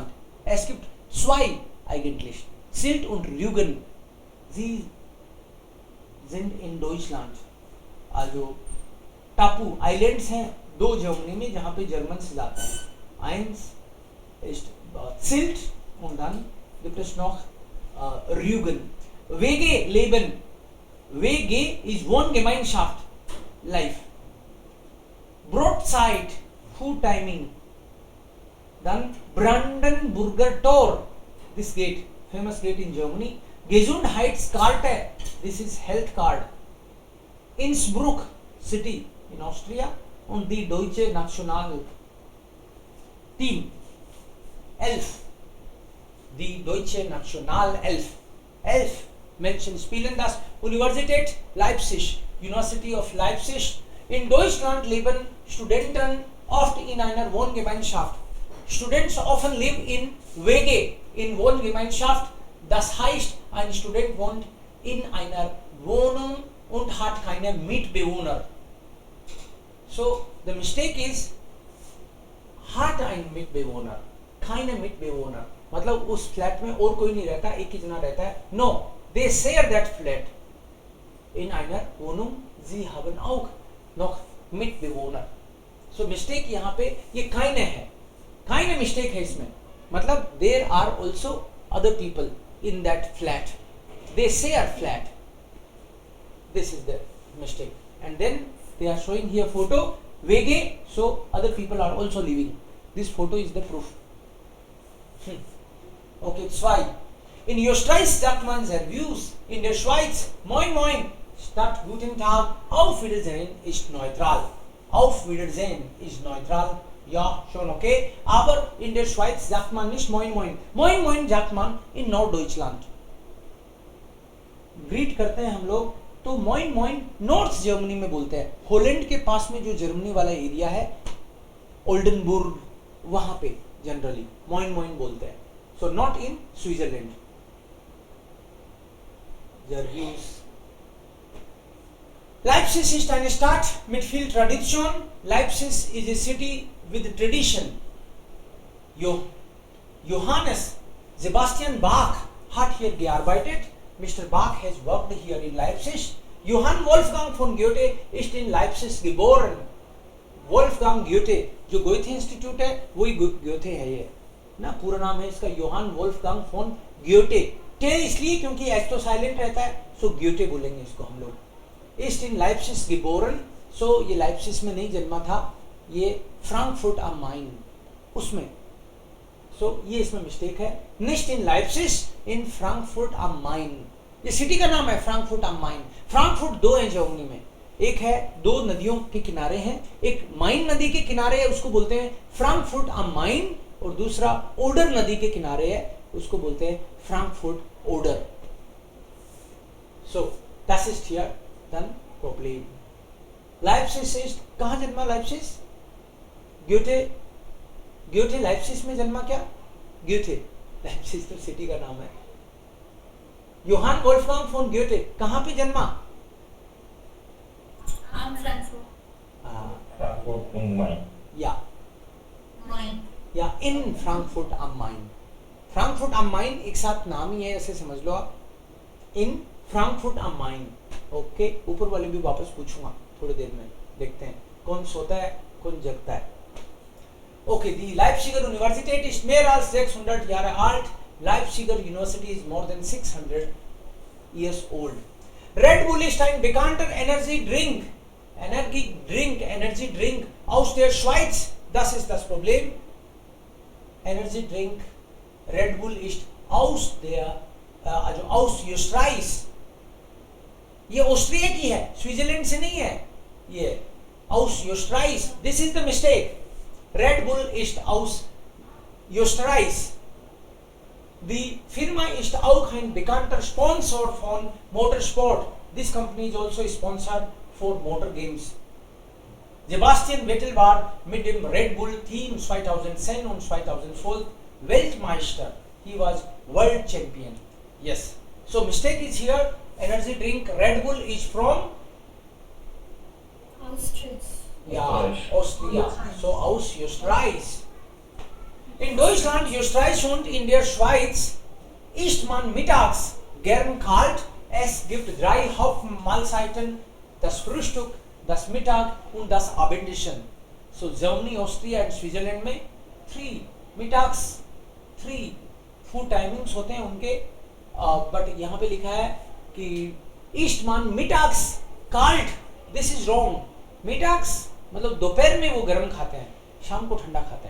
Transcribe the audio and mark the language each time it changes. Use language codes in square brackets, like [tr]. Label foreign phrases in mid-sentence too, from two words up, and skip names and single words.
[de] Es gibt zwei eigentlich. Sylt und Rügen. Sie sind in Deutschland. [hi] Also टापू आइलैंड्स हैं दो जर्मनी में जहां पे जर्मन से जाते हैं. [de] Eins ist Sylt und dann gibt es noch Rügen. Wege leben. Wege is Wohngemeinschaft. [en] Life. Brotzeit. Food timing. [de] Dann Brandenburger Tor. [en] This gate. Famous gate in Germany. Gesundheitskarte. This is health card. [de] Innsbruck [en] city in Austria [de] und die Deutsche National Team 11. Die Deutsche National 11. 11 Menschen spielen das. Universität Leipzig. [en] University of Leipzig. [de] In Deutschland leben Studenten oft in einer Wohngemeinschaft. [en] Students often live in WG, in Wohngemeinschaft. [de] Das heißt, ein Student wohnt in einer Wohnung und hat keine Mitbewohner. [en] So the mistake is [de] hat ein Mitbewohner, keine Mitbewohner. [hi] मतलब उस फ्लैट में और कोई नहीं रहता, एक ही जना रहता है. [en] No, they share that flat. [de] In einer Wohnung, sie haben auch noch Mitbewohner. [hi] So mistake यहाँ पे ये keine है, keine mistake है इसमें. [en] मतलब there are also other people in that flat. They share flat. This is the mistake. And then they are showing here photo WG, so other people are also living. This photo is the proof. Okay, 2. [de] In Österreich sagt man Servus, in der Schweiz Moin Moin statt Guten Tag. Auf Wiedersehen ist neutral. Auf Wiedersehen ist neutral. Ja, schon okay. Aber in der Schweiz sagt man nicht Moin Moin. Moin Moin sagt man in Norddeutschland. [hi] ग्रीट करते हैं हम लोग तो मोइन मोइन नॉर्थ जर्मनी में बोलते हैं. होलैंड के पास में जो जर्मनी वाला एरिया है ओल्डनबुर्ग, वहां पे जनरली मोइन मोइन बोलते हैं. [en] so not in Switzerland. [de] Leipzig ist eine Stadt mit viel Tradition. [en] Leipzig is a city with tradition. [de] Johannes Sebastian Bach hat hier gearbeitet. [en] Mr. Bach has worked here in Leipzig. [de] Johann Wolfgang von Goethe ist in Leipzig geboren. Wolfgang Goethe, [hi] जो गोएथे इंस्टीट्यूट है वही गोएथे है ये ना. पूरा नाम है इसका योहान वोल्फगांग फोन ग्योटे. टे इसलिए क्योंकि एच तो साइलेंट रहता है, सो ग्योटे बोलेंगे इसको हम लोग. [de] ist in Leipzig geboren. [hi] सो ये लाइप्सिस में नहीं जन्मा था, ये फ्रैंकफर्ट am Main उसमें. सो ये इसमें मिस्टेक है. [de] nicht in Leipzig, [hi] इन फ्रैंकफर्ट am Main. ये सिटी का नाम है फ्रैंकफर्ट am Main. फ्रैंकफर्ट दो है जर्मनी में. एक है दो नदियों के किनारे हैं, एक माइन नदी के किनारे है उसको बोलते हैं फ्रैंकफर्ट am Main, और दूसरा ओडर नदी के किनारे है उसको बोलते हैं फ्रैंकफर्ट ओडर. [de] सो das ist hier dann Problem. [hi] लाइप्सिस ईस्ट, कहाँ जन्मा लाइप्सिस? ग्योथे लाइप्सिस में जन्मा क्या? ग्योथे, लाइप्सिस तो सिटी का नाम है। योहान वोल्फगांग फोन ग्योथे कहाँ पे जन्मा? [de] Frankfurt am Main. [hi] या इन फ्रैंकफर्ट am Main। फ्रैंकफर्ट am Main एक साथ नाम ही है, ऐसे समझ लो आप, इन फ्रैंकफर्ट am Main। ओके, ऊपर वाले भी वापस पूछूंगा थोड़ी देर में, देखते हैं कौन सोता है कौन जगता है। [de] ओके, दी Leipziger Universität ist mehr als 600 Jahre alt. [en] Leipziger University is more than 600 years old. [de] Red Bull ist ein bekannter [en] energy drink [de] aus der Schweiz. Das ist das Problem. [en] Energy drink [de] Red Bull ist aus Österreich। [hi] ये ऑस्ट्रिया की है, स्विट्जरलैंड से नहीं है, ये [de] aus Österreich। [en] This is the mistake. [de] Red Bull ist aus Österreich। Die Firma ist auch ein bekannter Sponsor von Motorsport. [en] This company is also sponsored for motor games. [de] Sebastian Vettel war mit dem Red Bull Team 2010 und 2012 Weltmeister. [en] He was world champion. Yes. So mistake is here. Energy drink Red Bull is from Austria. [de] So aus Österreich. In Deutschland, Österreich und in der Schweiz isst man mittags gern kalt. Es gibt 3 Hauptmahlzeiten: das Frühstück, das Mittag und das Abendessen. [hi] So Germany, Austria and Switzerland में 3 मिटाक्स 3 [en] food timings [hi] होते हैं उनके, बट यहाँ पे लिखा है कि [de] isst man mittags kalt. [en] this is wrong. [hi] मिटाक्स मतलब दोपहर में वो गर्म खाते हैं, शाम को ठंडा खाते हैं।